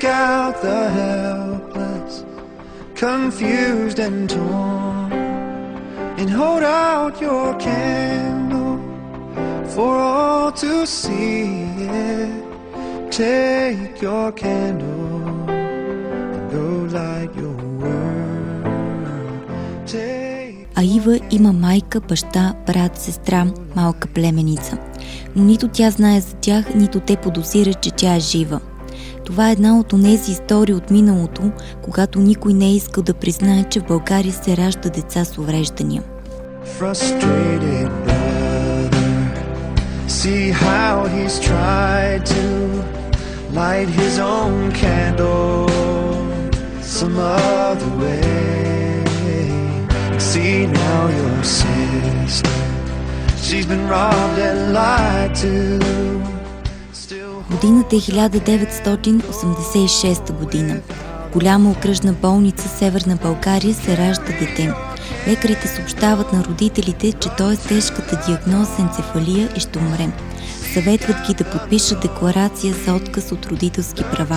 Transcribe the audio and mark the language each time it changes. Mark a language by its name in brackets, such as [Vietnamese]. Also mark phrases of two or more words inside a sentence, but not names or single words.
[English] out the helpless, confused and torn, and hold out your candle for all to see it. Take your candle and go light your world. [Bulgarian] А Ива има майка, баща, брат, сестра, малка племеница. Но нито тя знае за тях, нито те подозират, че тя е жива. Това е една от онези истории от миналото, когато никой не е искал да признае, че в България се ражда деца с увреждания. [English] Frustrated brother, see how he's tried to light his own candle some other way. See now your sister, she's been robbed and lied to. [Bulgarian] Годината е 1986 година. В голяма окръжна болница в Северна България се ражда дете. Лекарите съобщават на родителите, че той е с тежката диагноза енцефалия и ще умре. Съветват ги да подпишат декларация за отказ от родителски права.